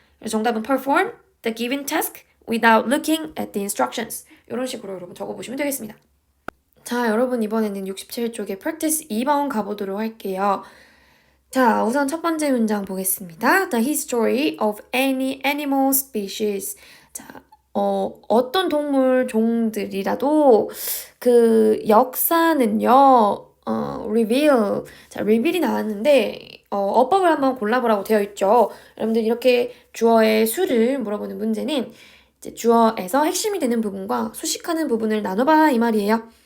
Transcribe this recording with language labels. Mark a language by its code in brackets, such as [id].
[ko] 그래서 정답은 [en] perform the given task without looking at the instructions. [ko] 이런 식으로 여러분 적어보시면 되겠습니다. 자, 여러분 이번에는 67쪽에 practice 2번 가보도록 할게요. 자, 우선 첫 번째 문장 보겠습니다. [en] The history of any animal species. [ko] 자, 어떤 동물 종들이라도 그 역사는요, reveal. 자, reveal이 나왔는데, 어법을 한번 골라보라고 되어 있죠. 여러분들 이렇게 주어의 수를 물어보는 문제는 이제 주어에서 핵심이 되는 부분과 수식하는 부분을 나눠봐 이 말이에요.